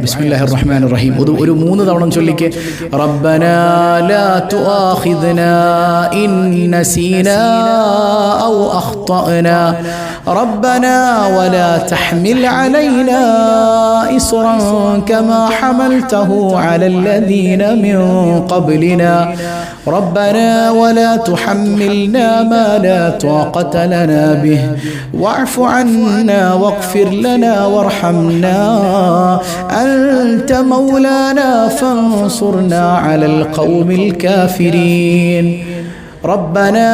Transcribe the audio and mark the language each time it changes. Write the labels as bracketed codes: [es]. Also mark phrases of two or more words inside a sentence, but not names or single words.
[ar] بسم الله الرحمن الرحيم. [ml] ഒരു 3 തവണ ചൊല്ലിക്കേ. [ar] ربنا لا تؤاخذنا إن نسينا أو أخطأنا ربنا ولا تحمل علينا إصرا كما حملته على الذين من ഖബ്ലിനാ ربنا ولا تحملنا ما لا طاقة لنا به واعف عنا واغفر لنا وارحمنا أنت مولانا فانصرنا على القوم الكافرين ربنا